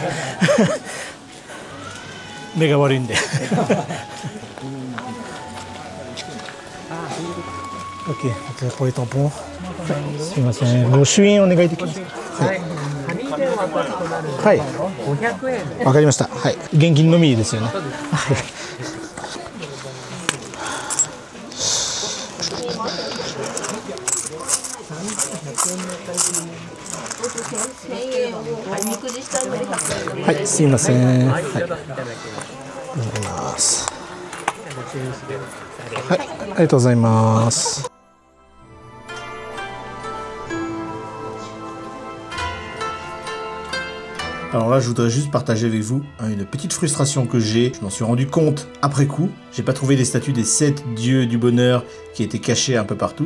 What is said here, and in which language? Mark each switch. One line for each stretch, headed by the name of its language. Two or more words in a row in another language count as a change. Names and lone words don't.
French: Méga warinde. Ok, donc pour les tampons.
Japanese: Goshūin, お願いできますか? はい。わかりました。はい。現金のみですよね。はい。はい、すいません。はい。ありがとうございます。はい、ありがとうございます。
French: Alors là, je voudrais juste partager avec vous une petite frustration que j'ai. Je m'en suis rendu compte après coup. J'ai pas trouvé les statues des 7 dieux du bonheur qui étaient cachés un peu partout.